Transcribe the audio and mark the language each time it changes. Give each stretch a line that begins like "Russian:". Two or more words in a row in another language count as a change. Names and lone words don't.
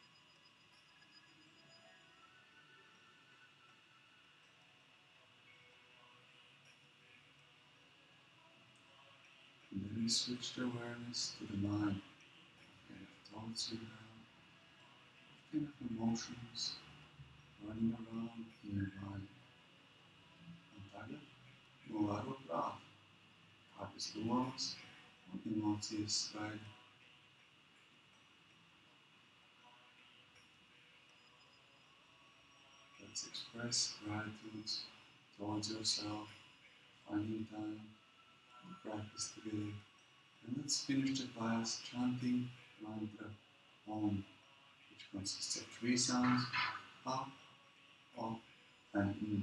English: And then switch the awareness to the mind. What kind of thoughts you have, what kind of emotions running around in your mind. Antalya, nuovo prav.
Latvian: Kādas domas un emocijas skraida.
English: Let's express gratitude towards yourself, finding time to practice together. And let's finish the class chanting mantra Om, which consists of 3 sounds, Ha, O, and M.